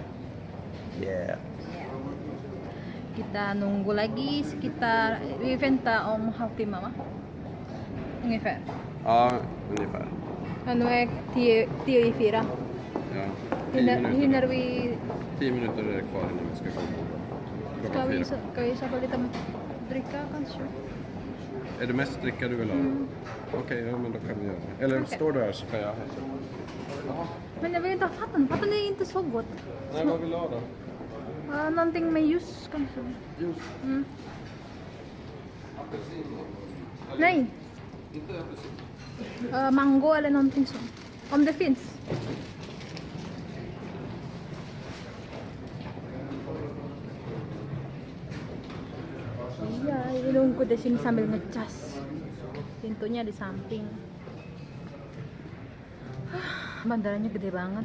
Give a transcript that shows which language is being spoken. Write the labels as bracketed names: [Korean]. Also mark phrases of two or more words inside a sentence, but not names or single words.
[Swedish] Yeah. [Indonesian] Kita nunggu lagi sekitar [Swedish] vi väntar om halvtimme va? Ungefär. Ja, ungefär. Ja, nu är 10:04. Ja, 10 Hinner minuter. vi... 10 minuter är det kvar innan vi ska gå. Ska vi, Klockan 4. ska vi köpa lite dricka kanske? Är det mest dricka du vill ha? Okej, ja, men då kan vi göra det. Eller Okej. står du här så kan jag hälsa. Men jag vill inte ha vatten. Vatten är inte så gott. Nej, vad vill du ha då? Någonting med ljus kanske. Juice. Mm. Nej. Inte apelsin. Mango eller någonting sånt. Om det finns. [Indonesian] Iya, ini nunggu di sini sambil ngecas. Pintunya di samping. Bandaranya gede banget.